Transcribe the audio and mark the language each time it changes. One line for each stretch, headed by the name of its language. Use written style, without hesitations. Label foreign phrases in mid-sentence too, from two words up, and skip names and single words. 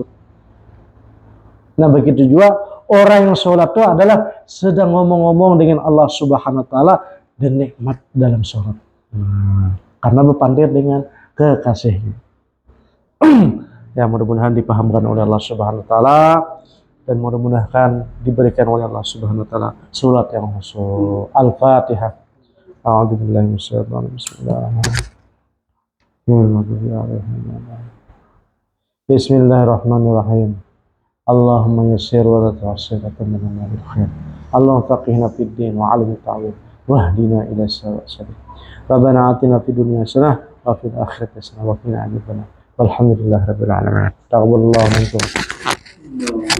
Indonesian: Nah, begitu juga orang yang sholat itu adalah sedang ngomong-ngomong dengan Allah
Arabic: سبحانه وتعالى
Indonesian: dan nikmat dalam sholat. Karena berpandir dengan kekasihnya. Ya, mudah-mudahan dipahamkan oleh Allah
Arabic: سبحانه وتعالى
Indonesian: dan mudah-mudahan diberikan oleh Allah
Arabic: سبحانه وتعالى
Indonesian: salat yang khusyuk. Al-Fatihah.
Arabic: أعوذ بالله من الشيطان بسم الله الرحمن الرحيم. بسم الله الرحمن الرحيم. اللهم يسر ولا تعسر وتممنا بالخير. اللهم فقهنا في الدين وعلمنا تأويل واهدنا إلى سواء. ربنا آتنا في الدنيا حسنة وفي الآخرة حسنة وقنا عذاب النار. والحمد لله رب العالمين. تقبل الله منكم.